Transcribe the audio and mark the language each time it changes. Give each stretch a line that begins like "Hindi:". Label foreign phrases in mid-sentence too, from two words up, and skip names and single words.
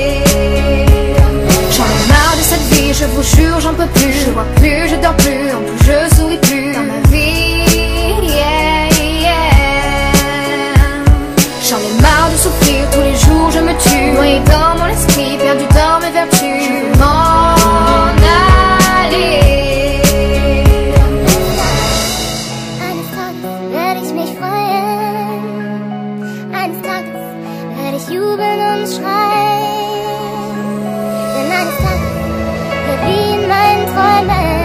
French: Je vous jure j'en peux plus, je vois plus, je dors plus, en plus je souris plus dans ma vie, yeah, yeah. J'en ai marre de souffrir, tous les jours je me tue. Noyé dans mon esprit, perdu dans mes vertus. Je veux m'en aller.
German: eines Tages werde ich mich freuen. Eines Tages werde ich jubeln und schreien. Denn eines Tages wie in meinen Träumen